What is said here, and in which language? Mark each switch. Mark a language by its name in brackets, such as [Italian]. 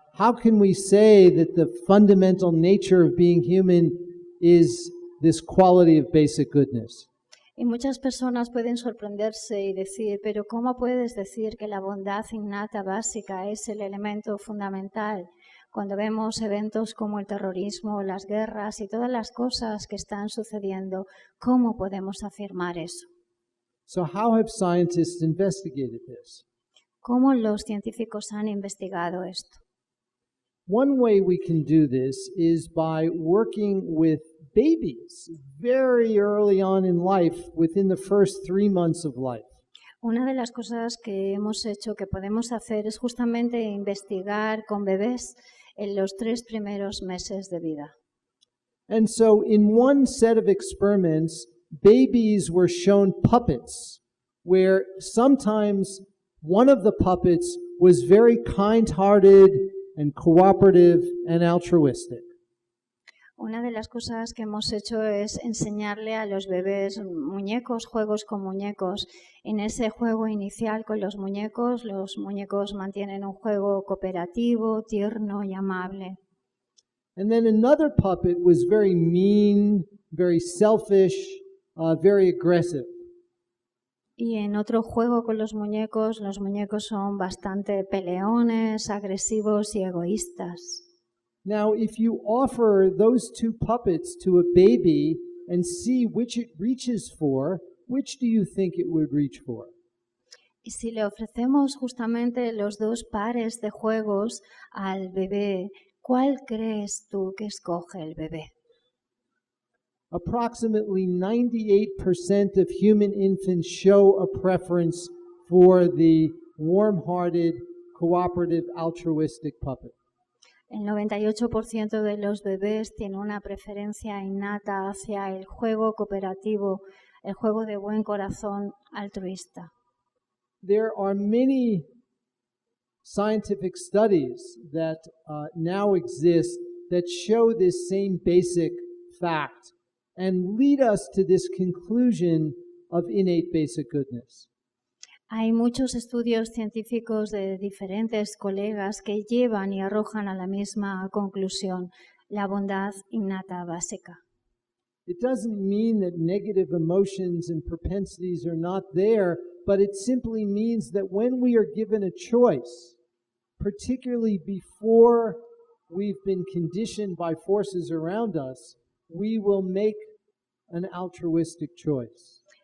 [English] How can we say that the fundamental nature of being human is this quality of basic goodness? [Spanish] Y muchas personas pueden sorprenderse y decir, pero ¿cómo puedes decir que la bondad innata básica es el elemento fundamental? Cuando vemos eventos como el terrorismo, las guerras y todas las cosas que están sucediendo, ¿cómo podemos afirmar eso? [English] So how have scientists investigated this? [Spanish] ¿Cómo los científicos han investigado esto? [English] One way we can do this is by working with babies very early on in life, within the first 3 months of life. [Spanish] Una de las cosas que hemos hecho, que podemos hacer, es justamente investigar con bebés en los 3 primeros meses de vida. [English] And so in one set of experiments, babies were shown puppets, where sometimes one of the puppets was very kind-hearted and cooperative and altruistic. [Spanish] Una de las cosas que hemos hecho es enseñarle a los bebés muñecos, juegos con muñecos. En ese juego inicial con los muñecos mantienen un juego cooperativo, tierno y amable. [English] And then another puppet was very mean, very selfish, very aggressive. [Spanish] Y en otro juego con los muñecos son bastante peleones, agresivos y egoístas. [English] Now, if you offer those 2 puppets to a baby, and see which it reaches for, which do you think it would reach for? [Spanish] Y si le ofrecemos justamente los dos pares de juegos al bebé, ¿cuál crees tú que escoge el bebé? [English] Approximately 98% of human infants show a preference for the warm-hearted, cooperative, altruistic puppet. [Spanish] El 98% de los bebés tiene una preferencia innata hacia el juego cooperativo, el juego de buen corazón altruista. [English] There are many scientific studies that now exist that show this same basic fact and lead us to this conclusion of innate basic goodness. [Spanish] Hay muchos estudios científicos de diferentes colegas que llevan y arrojan a la misma conclusión, la bondad innata básica. [English] It doesn't mean that negative emotions and propensities are not there, but it simply means that when we are given a choice, particularly before we've been conditioned by forces around us, we will make an altruistic choice.